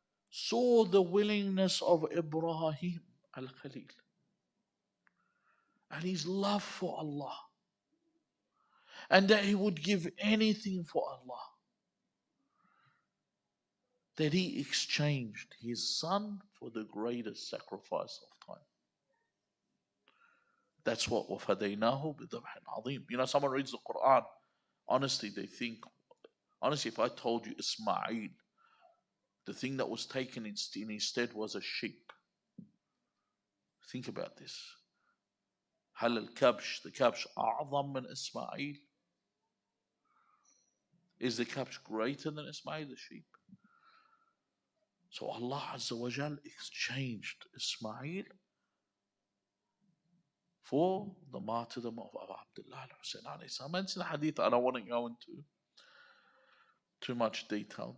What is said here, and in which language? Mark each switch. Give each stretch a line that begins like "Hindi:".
English: saw the willingness of Ibrahim al-Khalil and his love for Allah, and that he would give anything for Allah, that he exchanged his son for the greatest sacrifice of time. That's what
Arabic: وَفَدَيْنَاهُ بِذَبْحٍ عَظِيمٍ.
English: You know, someone reads the Quran, honestly, they think, honestly, if I told you Ismail, the thing that was taken in his stead was a sheep. Think about this.
Arabic: هل الكبش, the kabsh, أعظم من إسماعيل?
English: Is the kabsh greater than Ismail, the sheep? So Allah Azza wa Jal exchanged Ismail for the martyrdom of Abu Abdullah al-Hussein alayhi salam. It's in the hadith, I don't want to go into too much detail.